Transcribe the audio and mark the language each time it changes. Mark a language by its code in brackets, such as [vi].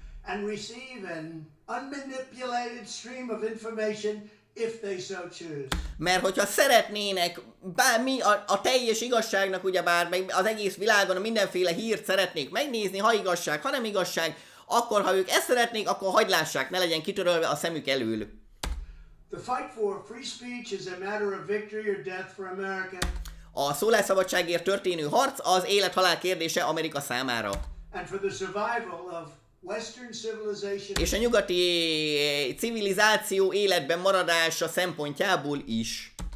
[en] And receive an unmanipulated stream of information if they so choose. [hu] Mert hogyha szeretnének bármi a teljes igazságnak, ugyebár meg az egész világon a mindenféle hírt szeretnék megnézni, ha igazság, ha nem igazság, akkor ha ők ezt szeretnék, akkor hagyd lássák, ne legyen kitörölve a szemük elől. [en] The fight for free speech is a matter of victory or death for America. [hu] A szólásszabadságért történő harc az élet-halál kérdése Amerika számára. [en] And for the survival of Western civilization. [hu] És a nyugati civilizáció életben maradása szempontjából is.